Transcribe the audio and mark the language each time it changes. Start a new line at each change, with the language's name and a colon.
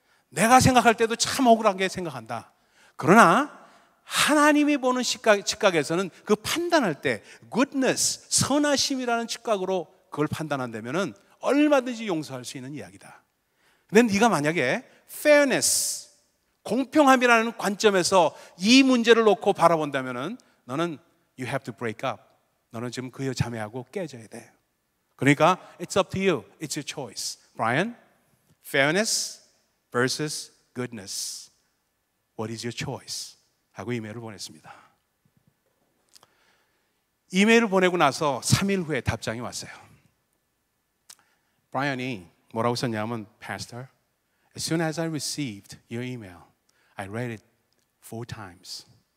Korean: 내가 생각할 때도 참 억울하게 생각한다. 그러나 하나님이 보는 시각에서는 그 판단할 때 goodness, 선하심이라는 시각으로 그걸 판단한다면은 얼마든지 용서할 수 있는 이야기다. 근데 네가 만약에 fairness, 공평함이라는 관점에서 이 문제를 놓고 바라본다면은 너는
English: you have to break up.
Korean: 너는 지금 그 자매하고 깨져야 돼. 그러니까
English: it's up to you. It's your choice. Brian, fairness versus goodness. What is your choice?
Korean: 하고 이메일을 보냈습니다. 이메일을 보내고 나서 3일 후에 답장이 왔어요. 브라이언이 뭐라고 썼냐면,
English: Pastor, as soon as I received your email, I read it 4 times.